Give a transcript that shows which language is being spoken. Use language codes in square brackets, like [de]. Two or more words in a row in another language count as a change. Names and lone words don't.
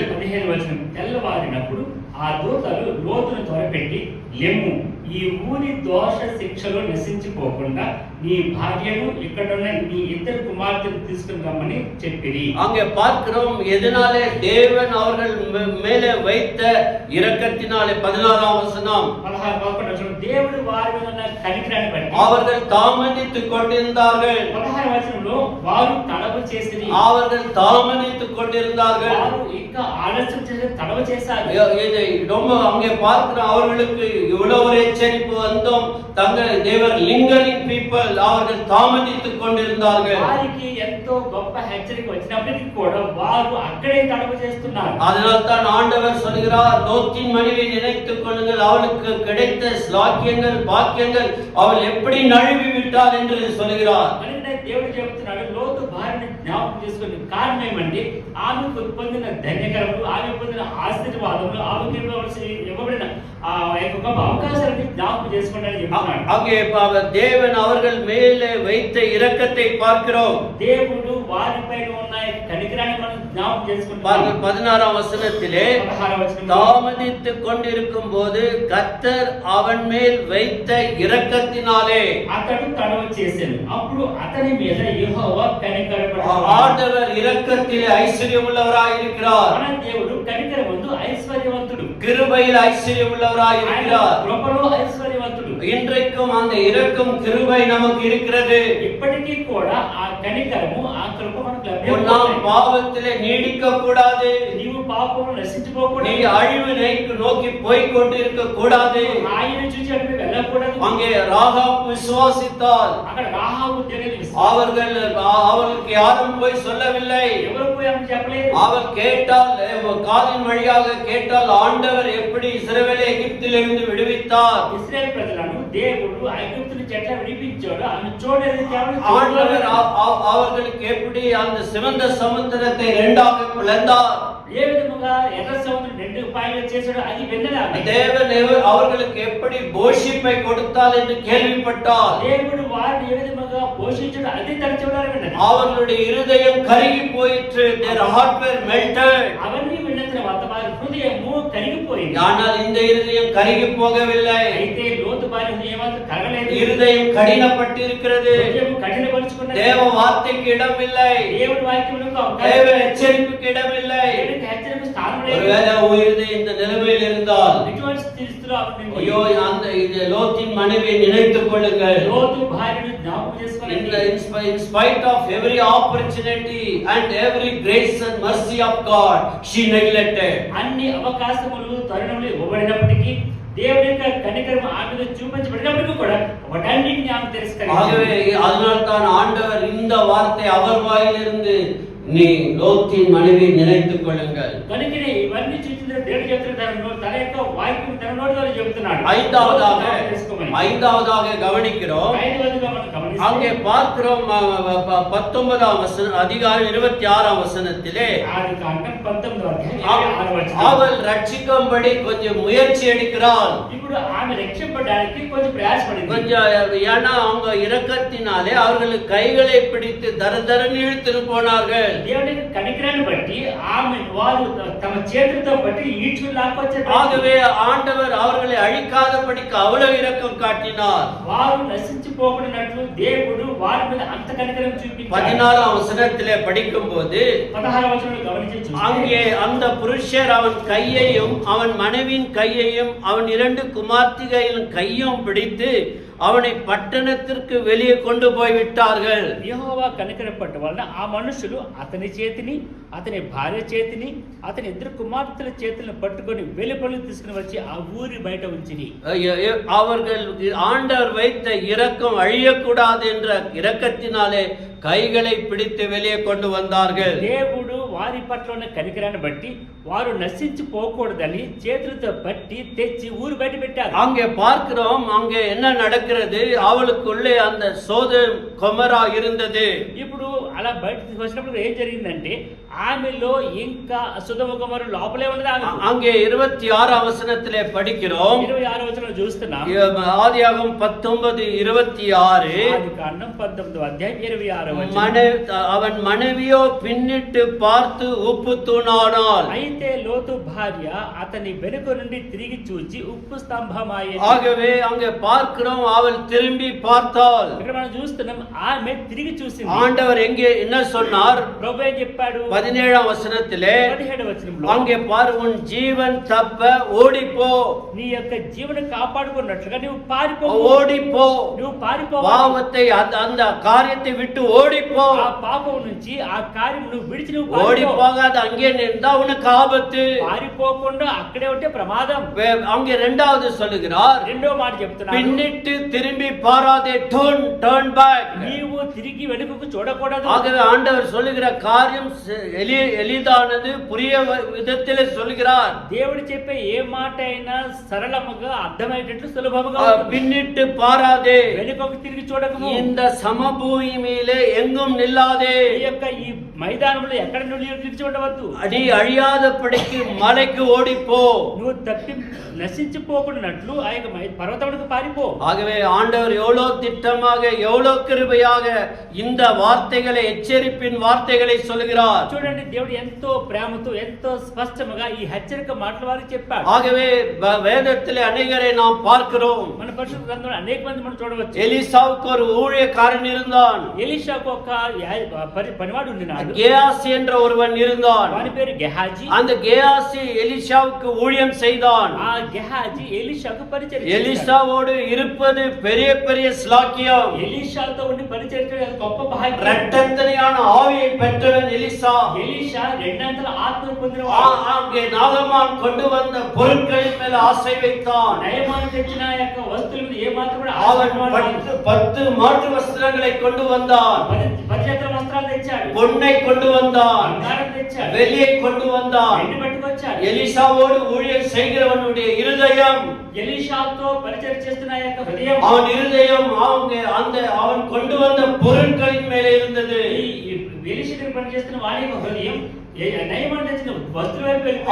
[te] 15వ వచనం తెల్లవారినప్పుడు ఆ దూతలు లోతును త్వరపెట్టి, లెమ్ము, ఈ ఊరి దోష శిక్షలో నశించిపోకుండా నీ భార్యను ఇక్కడున్న నీ 2 కుమార్తెను తీసుకుని రమ్మని చెప్పిరి. [ta] அங்கே பார்க்கிறோம், எதனாலே தேவன் அவர்கள் மேலே வைத்த இரக்கத்தினாலே. 16ஆம் வசனம் [te] 11 వచనం దేవుడు వారి మీద ఉన్న కనికరాన్ని బట్టి [ta] அவர்கள் தாமதித்துக் கொண்டிருந்தார்கள். [te] 16వ వచనంలో వారు తడవు చేసిరి. [ta] அவர்கள் தாமதித்துக் கொண்டிருந்தார்கள். [te] వారు ఇంకా ఆలస్యం చేసి తడవు చేశారు. [ta] இதை ரொம்ப அங்கே பார்க்கிறோம், அவர்களுக்கு இவ்வளவு ஒரு எச்சரிப்பு வந்தோம், தங்கள் தேவர் [en] lingering people, [ta] அவர்கள் தாமதித்துக் கொண்டிருந்தார்கள். [te] వారికి ఎంతో గొప్ప హెచ్చరిక వచ్చినప్పటికీ కూడా వారు అక్కడే తడవు చేస్తున్నారు. [ta] அதனால் தான் ஆண்டவர் சொல்கிறார், லோத்தின் மனைவியை நினைத்துக் கொள்ளுங்கள், அவளுக்கு கிடைத்த ஸ்லாக்கியங்கள் பாக்கியங்கள் அவள் எப்படி நழுவி விட்டாள் என்று சொல்கிறார். [te] దేవుడు చెబుతున్నాడు, లోతు భార్యని జ్ఞాపకం చేసుకుని కారణం ఏమంటే ఆమెకు పొందిన ధన్యకరములు, ఆమె పొందిన ఆశీర్వాదములు, ఆమెకు ఇవ్వబడిన ఆ యొక్క అవకాశాలను జ్ఞాపకం చేసుకోండి అని చెప్తున్నాడు. [ta] அங்கே தேவன் அவர்கள் மேலே வைத்த இரக்கத்தை பார்க்கிறோம். [te] దేవుడు వారిపైన ఉన్న కనికరాన్ని మనం జ్ఞాపకం చేసుకుంటాం. [ta] 16ஆம் வசனத்திலே, தாமதித்துக் கொண்டிருக்கும் போது கர்த்தர் அவன் மேல் வைத்த இரக்கத்தினாலே [te] అతడు తడవ చేశాను, అప్పుడు అతని మీద యెహోవా కనికరపడ్డాడు. [ta] ஆண்டவர் இரக்கத்திலே ஐஸ்வர்யம் உள்ளவராய் இருக்கிறார். [te] మన దేవుడు కనికరమందు ఐశ్వర్యవంతుడు, [ta] கிருபையில் ஐஸ்வர்யம் உள்ளவராய் இருக்கிறார். [te] కృపలో ఐశ్వర్యవంతుడు. [ta] இன்றைக்கும் அந்த இரக்கம் கிருபை நமக்கு இருக்கிறது. [te] ఇప్పటికీ కూడా ఆ కనికరము ఆ కృప మనకు లభ్యం. [ta] நாம் பாவத்திலே நீடிக்க கூடாது. [te] నీవు పాపములో నశించిపోకూడదు. [ta] நீ அழிவு நோக்கி போய் கொண்டிருக்க கூடாது. [te] ఆయన చూసి అటు వెళ్ళకూడదు. [ta] அங்கே ராகாப் விசுவாசித்தாள். [te] అక్కడ రాహాబు తెలియదు. [ta] அவளுக்கு யாரும் போய் சொல்லவில்லை. [te] ఎవరు పోయి ఆమె చెప్పలేదు. [ta] அவள் கேட்டால், காதின் வழியாக கேட்டால், ஆண்டவர் எப்படி இஸ்ரவேலை எகிப்திலிருந்து விடுவித்தார், [te] ఇశ్రాయేలు ప్రజలను దేవుడు ఐగుప్తు నుంచి ఎట్లా విడిపించాడో ఆమె చూడలేదు. [ta] ஆண்டவர் அவர்களுக்கு எப்படி அந்த சிவந்த சமுத்திரத்தை 2ஆக பிளந்தார், [te] ఏ విధముగా ఎర్ర సముద్రం 2 పాయలుగా చేశాడో అది విన్నదా. [ta] தேவன் அவர்களுக்கு எப்படி போஷிப்பை கொடுத்தார் என்று கேள்விப்பட்டார். [te] దేవుడు వారిని ఏ విధముగా పోషించాడో అది తలచున్నారు విన్నది. [ta] அவர்களுடைய இருதயம் கருகி போயிற்று. [en] their heart were melted. [te] అవన్నీ విన్న తర్వాత వారి హృదయము కరిగిపోయింది. [ta] ஆனால் இந்த இருதயம் கருகி போகவில்லை. [te] అయితే లోతు భార్య హృదయం మాత్రం కరగలేదు. [ta] இருதயம் கடினப்பட்டிருக்கிறது. [te] హృదయం కఠినపరుచుకున్నది. [ta] தேவ வார்த்தைக்கு இடமில்லை. [te] దేవుడి వాక్యమునకు [ta] தேவ எச்சரிப்புக்கு இடமில்லை. [te] హెచ్చరిక స్థానం లేదు. [ta] ஒருவேளை உன் இருதயம் இந்த நிலைமையில் இருந்தால் [te] ఇటువంటి స్థితిలో స్థితిలో అవుతుంది. [ta] ஐயோ அந்த இது லோத்தின் மனைவியை நினைத்துக் கொள்ளுங்கள். [te] లోతు భార్యను జ్ఞాపకం చేసుకోండి. [en] In spite of every opportunity and every grace and mercy of God, she neglected. [te] అన్ని అవకాశములు తరుణములు ఇవ్వబడినప్పటికీ దేవుని యొక్క కనికరం ఆమె మీద చూపించబడినప్పటికీ కూడా వాటన్నిటిని ఆమె తిరస్కరించారు. [ta] ஆகவே அதனால்தான் ஆண்டவர் இந்த வார்த்தை அவர் வாயிலிருந்து நீ லோத்தின் மனைவியை நினைத்துக் கொள்ளுங்கள். [te] కనుకనే ఇవన్నీ చూసిన దేవుడు చెప్తున్నాడు తన యొక్క వాక్యం తన నోటిలో చెప్తున్నాడు. [ta] ஐந்தாவதாக கவனிக்கிறோம். [te] ఐదవదిగా మనం గమనిస్తే [ta] அங்கே பார்க்கிறோம் 19ஆம் அதிகாரம் 26ஆம் வசனத்திலே [te] ఆదికాండం 19వ అధ్యాయం 26వ వచనం. [ta] அவள் ரட்சிக்கும்படி கொஞ்சம் முயற்சி எடுக்கிறாள். [te] ఇప్పుడు ఆమె రక్షింపడానికి కొంచెం ప్రయాసపడింది. [ta] கொஞ்சம் ஏன்னா அவங்க இரக்கத்தினாலே அவர்கள் கைகளை பிடித்து தரதரன்னு இழுத்து போனார்கள். [te] దేవుని కనికరాన్ని బట్టి ఆమె వారు తమ చేతులతో బట్టి ఈడ్చుకు లాక్కొచ్చారు. [ta] ஆகவே ஆண்டவர் அவர்களை அழிக்காதபடிக்கு அவ்வளவு இரக்கம் காட்டினார். [te] వారు నశించిపోకున్నట్లు దేవుడు వారి మీద అంత కనికరం చూపించాడు. [ta] 16ஆம் வசனத்திலே படிக்கும்போது [te] 16వ వచనంలో గమనించు. [ta] அங்கே அந்த புருஷர் அவன் கையையும் அவன் மனைவியின் கையையும் அவன் 2 குமார்த்திகளின் கையும் பிடித்து அவனை பட்டணத்திற்கு வெளியே கொண்டு போய் விட்டார்கள். [te] యెహోవా కనికరపట్ట వలన ఆ మనుషులు అతని చేతిని అతని భార్య చేతిని అతని 2 కుమార్తెల చేతులను పట్టుకొని వెలుపలికి తీసుకుని వచ్చి ఆ ఊరి బయట ఉంచిరి. [ta] அவர்கள் ஆண்டவர் வைத்த இரக்கம் அழியக்கூடாது என்ற இரக்கத்தினாலே கைகளை பிடித்து வெளியே கொண்டு வந்தார்கள். [te] దేవుడు వారి పట్ల ఉన్న కనికరాన్ని బట్టి వారు నశించిపోకూడదని చేతులతో పట్టి తెచ్చి ఊరు బయట పెట్టారు. [ta] அங்கே பார்க்கிறோம் அங்கே என்ன நடக்கிறது, அவளுக்குள்ளே அந்த சோதம் கொமரா இருந்தது. [te] ఇప్పుడు అలా బయటకు వచ్చినప్పుడు ఏం జరిగిందంటే ఆమెలో ఇంకా సొదొమ గొమొర్రా లోపలే ఉన్నది. [ta] அங்கே 26ஆம் வசனத்திலே படிக்கிறோம். [te] 26వ వచనంలో చూస్తున్నాం. [ta] ஆதியாகமம் 19:26. [te] ఆదికాండం 19వ అధ్యాయం 26వ వచనం. [ta] அவன் மனைவியோ பின்னிட்டு பார்த்து உப்பு தூணானாள். [te] అయితే లోతు భార్య అతని వెనుక నుండి తిరిగి చూచి ఉప్పు స్తంభమాయెను. [ta] ஆகவே அங்கே பார்க்கிறோம் அவள் திரும்பி பார்த்தாள். [te] ఇక్కడ మనం చూస్తున్నాం ఆమె తిరిగి చూసింది. [ta] ஆண்டவர் எங்கே என்ன சொன்னார்? [te] ప్రభువు ఏం చెప్పాడు? [ta] 17ஆம் வசனத்திலே [te] 17వ వచనంలో [ta] அங்கே பார், உன் ஜீவன் தப்ப ஓடிப்போ. [te] నీ యొక్క జీవన కాపాడుకున్నట్లుగా నువ్వు పారిపో. [ta] ஓடிப்போ. [te] నువ్వు పారిపో. [ta] பாவத்தை அந்த காரியத்தை விட்டு ஓடிப்போ. [te] ఆ పాపం నుంచి ఆ కార్యం నువ్వు విడిచి నువ్వు [ta] ஓடி [te] పారిపో. [ta] போகாத அங்கே நின்றா உனக்கு ஆபத்து. [te] పారిపోకుండా అక్కడే ఉంటే ప్రమాదం. [ta] அங்கே இரண்டாவது சொல்லுகிறார், [te] రెండో మాట చెప్తున్నాడు, [ta] பின்னிட்டு திரும்பி பாராதே, [en] turn back. [te] నీవు తిరిగి వెనుకకు చూడకూడదు. [ta] ஆகவே ஆண்டவர் சொல்லுகிற காரியம் எளிதானது, புரிய விதத்திலே சொல்கிறார். [te] దేవుడు చెప్పే ఏ మాట అయినా సరళముగా అర్థమయ్యేటట్లు సులభముగా ఉంటుంది. [ta] பின்னிட்டு பாராதே, [te] వెనుకకు తిరిగి చూడకము. [ta] இந்த சமபூமியிலே எங்கும் நில்லாதே. [te] ఈ యొక్క ఈ మైదానంలో ఎక్కడ నుండి తిరిగి చూడవద్దు. [ta] அடி அழியாதபடிக்கு மலைக்கு ஓடிப்போ. [te] నువ్వు తప్పి నశించిపోకున్నట్లు ఆ యొక్క పర్వతములకు పారిపో. [ta] ஆகவே ஆண்டவர் எவ்வளவு திட்டமாக எவ்வளவு கிருபையாக இந்த வார்த்தைகளை, எச்சரிப்பின் வார்த்தைகளை சொல்கிறார். [te] చూడండి, దేవుడు ఎంతో ప్రేమతో ఎంతో స్పష్టంగా ఈ హెచ్చరిక మాటల వారికి చెప్పాడు. [ta] ஆகவே வேதத்திலே அநேகரை நாம் பார்க்கிறோம். [te] మన పరిశుద్ధ గ్రంథంలో అనేక మంది మనం చూడవచ్చు. [ta] எலிசாவுக்கு ஒரு ஊழியக்காரன் இருந்தான். [te] ఎలీషాకు ఒక పనివాడు ఉన్నాడు. [ta] கேயாசி என்ற ஒருவன் இருந்தான். [te] వాని పేరు గెహాజీ. [ta] அந்த கேயாசி எலிசாவுக்கு ஊழியம் செய்தான். [te] ఆ గెహాజీ ఎలీషాకు పరిచయం చేశాడు. [ta] எலிசாவோடு இருப்பது பெரிய பெரிய ஸ்லாக்கியம். [te] ఎలీషాతో ఉండి పరిచయం చేయడం గొప్ప భాగ్యం. [ta] இரட்டத்தனையான ஆவியை பெற்றவன் எலிசா. [te] ఎలీషా రెండంతల ఆత్మను పొందినవాడు. [ta] அங்கே நாகமான் கொண்டு வந்த பொருட்களின் மேல் ஆசை வைத்தான். [te] నయమాను తెచ్చిన యొక్క వస్తువుల మీద ఏ మాత్రం కూడా [ta] அவன் 10 மாற்று வஸ்திரங்களை கொண்டு வந்தான். [te] 10 జతల వస్త్రాలు తెచ్చాడు. [ta] பொன்னை கொண்டு வந்தான். [te] బంగారం తెచ్చాడు. [ta] வெள்ளியை கொண்டு வந்தான். [te] వెండి పట్టుకొచ్చాడు. [ta] எலிசாவோடு ஊழியம் செய்கிறவனுடைய இருதயம், [te] ఎలీషాతో పరిచయం చేస్తున్న యొక్క హృదయం, [ta] அவன் இருதயம் அவன் கொண்டு வந்த பொருட்களின் மேலே இருந்தது. [te] ఎలీషాతో పనిచేస్తున్న వాడి యొక్క హృదయం నయమాను తెచ్చిన వస్తువుల వైపు వెళ్ళిపోయింది.